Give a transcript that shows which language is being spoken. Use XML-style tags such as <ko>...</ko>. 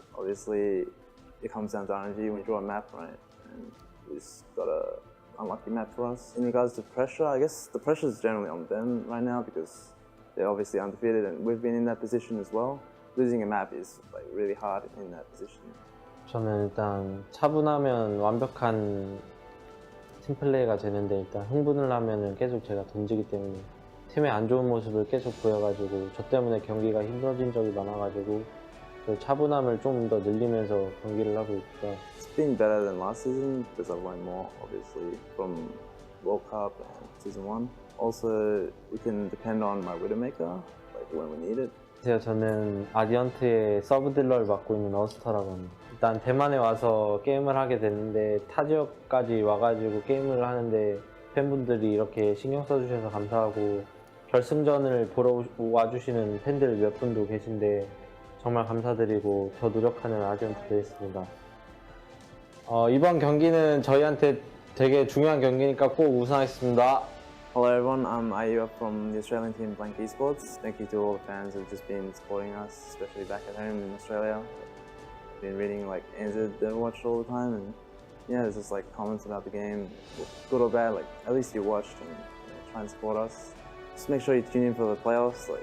<en>Obviously, it comes down to RNG. We draw a map, right? And we just got a unlucky map for us. In regards to pressure, I guess the pressure is generally on them right now because they're obviously undefeated, and we've been in that position as well. Losing a map is really hard in that position.</en> <ko>저는 일단 차분하면 완벽한 팀 플레이가 되는데, 일단 흥분을 하면은 계속 제가 던지기 때문에 팀의 안 좋은 모습을 계속 보여가지고 저 때문에 경기가 힘들어진 적이 많아가지고 그 차분함을 좀 더 늘리면서 경기를 하고 있고요.</ko> <en>It's been better than last season because I've learned more, obviously, from World Cup and Season 1. Also, we can depend on my Widowmaker, when we need it.</en> <ko>저는 아디언트의 서브 딜러를 맡고 있는 어스터라고 합니다. 일단 대만에 와서 게임을 하게 됐는데 타 지역까지 와가지고 게임을 하는데 팬분들이 이렇게 신경 써주셔서 감사하고 결승전을 보러 와주시는 팬들 몇 분도 계신데 정말 감사드리고 더 노력하는 아디언트 되겠습니다. 이번 경기는 저희한테 되게 중요한 경기니까 꼭 우승하겠습니다.</ko> <en>Hello everyone, I'm IU from the Australian team Blank Esports. Thank you to all the fans who've just been supporting us, especially back at home in Australia. Been reading NZ Overwatch all the time, and yeah, there's just comments about the game, good or bad. At least you watched and try and support us. Just make sure you tune in for the playoffs.</en>